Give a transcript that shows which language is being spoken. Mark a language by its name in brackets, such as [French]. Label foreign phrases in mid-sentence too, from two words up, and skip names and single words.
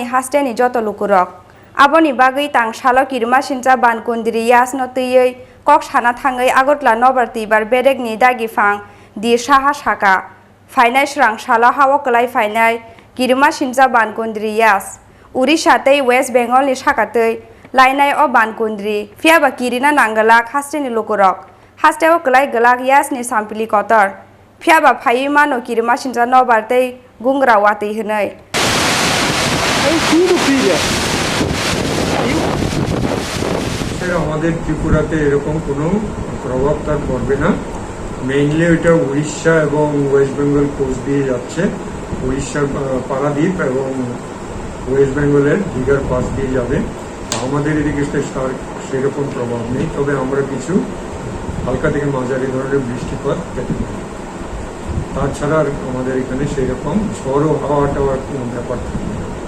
[Kok Borok] हास्तेनि जत लुकुरक आबनि बागै तां सालो किरुमा सिनजा बानकुन्द्रि यासनो तैयै कक साना थाङै आगरतला नबार तैबार बेरेकनि दागिफां दि साहा साका फाइनाय स्रां सालो हावो कलाय फाइनाय किरुमा सिनजा बानकुन्द्रि यास उड़ीसा तै वेस्ट बेंगलनि साकातै लायनाय अ बानकुन्द्रि फियाबा किरिना नांगलाक हास्तेनि लुकुरक हास्तेव कलाय गलाक यासनि सामप्लि कतर फियाबा फाइमानो किरुमा सिनजा नबार तै गुंग्रा वातै हनै [Bangla] আমাদের ত্রিপুরাতে এরকম কোনো প্রভাব তার পড়বে না মেইনলি এটা উড়িষ্যা এবং ওয়েস্ট বেঙ্গল কোস্ট দিয়ে যাচ্ছে উড়িষ্যার পারাদ্বীপ এবং ওয়েস্ট বেঙ্গলের দীঘার পাশ দিয়ে যাবে আমাদের এদিকে সেরকম প্রভাব নেই তবে আমরা কিছু হালকা থেকে মাঝারি ধরনের বৃষ্টিপাত পেতে পারি তাছাড়া আর আমাদের এখানে সেরকম ঝড় ও হাওয়া টাওয়ার কোনো ব্যাপার থাকে না